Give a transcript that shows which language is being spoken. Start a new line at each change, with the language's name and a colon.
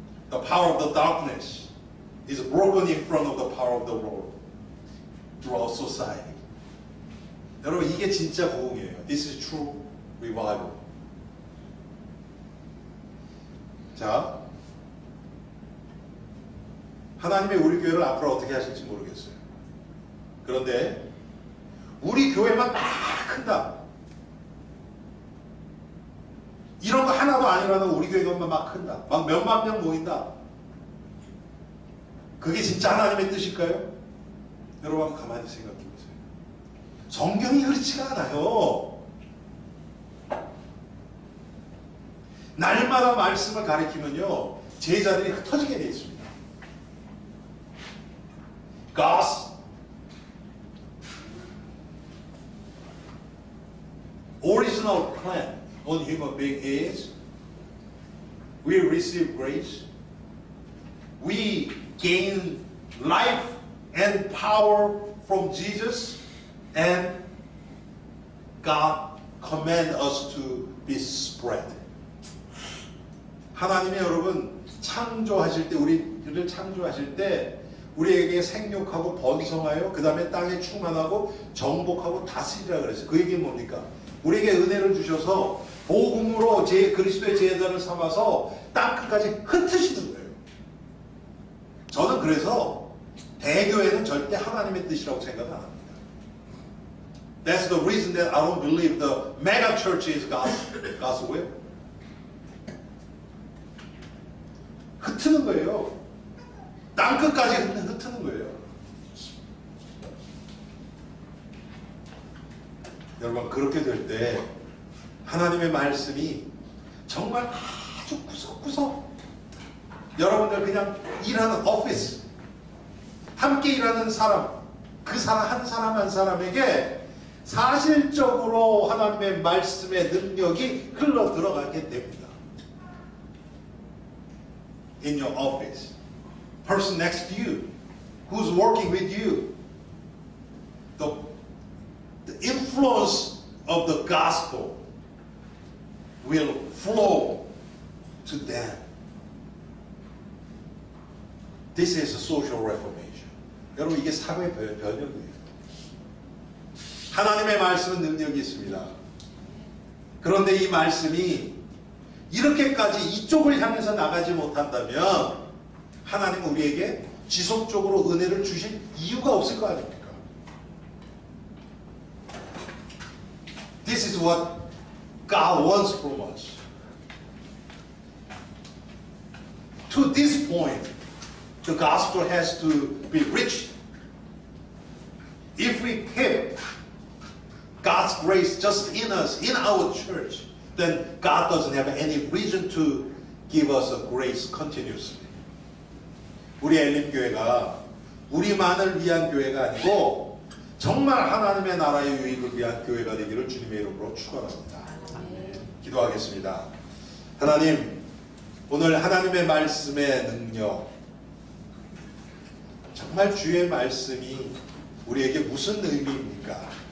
English: The power of the darkness is broken in front of the power of the Lord throughout society.
Korean: 여러분 이게 진짜 부흥이에요.
English: This is true revival.
Korean: 자, 하나님의 우리 교회를 앞으로 어떻게 하실지 모르겠어요. 그런데 우리 교회만 막 큰다. 이런 거 하나도 아니라도 우리 교회만 막 큰다. 막 몇만 명 모인다. 그게 진짜 하나님의 뜻일까요? 여러분 한번 가만히 생각해 보세요. 성경이 그렇지가 않아요. 날마다 말씀을 가리키면요 제자들이 흩어지게 되어 있습니다.
English: God's original plan on human being is we receive grace, we gain life and power from Jesus, and God command us to be spread.
Korean: 하나님이 여러분 창조하실 때 우리를 창조하실 때 우리에게 생육하고 번성하여 그 다음에 땅에 충만하고 정복하고 다스리라 그랬어요. 그 얘기는 뭡니까? 우리에게 은혜를 주셔서 복음으로 그리스도의 제자를 삼아서 땅끝까지 흩으시는 거예요. 저는 그래서 대교회는 절대 하나님의 뜻이라고 생각 안 합니다.
English: That's the reason that I don't believe the mega church is God's will.
Korean: 흩트는 거예요. 땅끝까지 흩트는 거예요. 여러분 그렇게 될 때 하나님의 말씀이 정말 아주 구석구석 여러분들 그냥 일하는 오피스 함께 일하는 사람 그 사람 한 사람 한 사람에게 사실적으로 하나님의 말씀의 능력이 흘러 들어가게 됩니다.
English: In your office, person next to you, who's working with you, the influence of the gospel will flow to them. This is a social reformation.
Korean: 여러분 이게 사회 변혁이에요. 하나님의 말씀은 능력이 있습니다. 그런데 이 말씀이 이렇게까지 이쪽을 향해서 나가지 못한다면 하나님은 우리에게 지속적으로 은혜를 주실 이유가 없을 거 아닙니까?
English: This is what God wants from us. To this point, the gospel has to be reached. If we keep God's grace just in us, in our church, then God doesn't have any reason to give us a grace continuously.
Korean: 우리 엘림교회가 우리만을 위한 교회가 아니고 정말 하나님의 나라의 유익을 위한 교회가 되기를 주님의 이름으로 축원합니다. 기도하겠습니다. 하나님, 오늘 하나님의 말씀의 능력, 정말 주의 말씀이 우리에게 무슨 의미입니까?